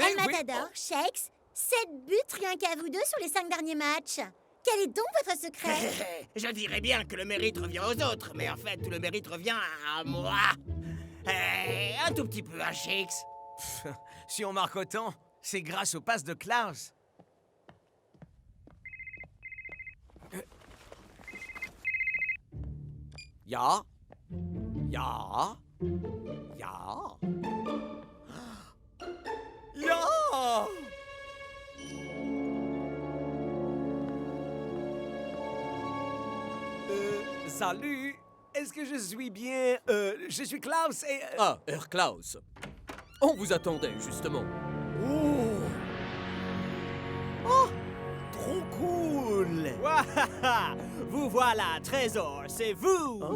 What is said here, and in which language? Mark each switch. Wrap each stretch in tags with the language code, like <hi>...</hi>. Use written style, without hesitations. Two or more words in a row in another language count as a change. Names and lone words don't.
<fr>El Matador, Shakes, 7 buts rien qu'à vous deux sur les 5 derniers matchs. Quel est donc votre secret? Je dirais bien que le mérite revient aux autres, mais en fait, tout le mérite revient à moi. Un tout petit peu à Shakes. Si on marque autant, c'est grâce aux passes de Klaus. Ja.</fr> <de>Ja. Ja.</de> <fr>Ja! Salut! Est-ce que je suis bien... je suis Klaus et... Ah, Herr Klaus. On vous attendait, justement. Trop cool! Wahaha! Vous voilà, Trésor, c'est vous!</fr>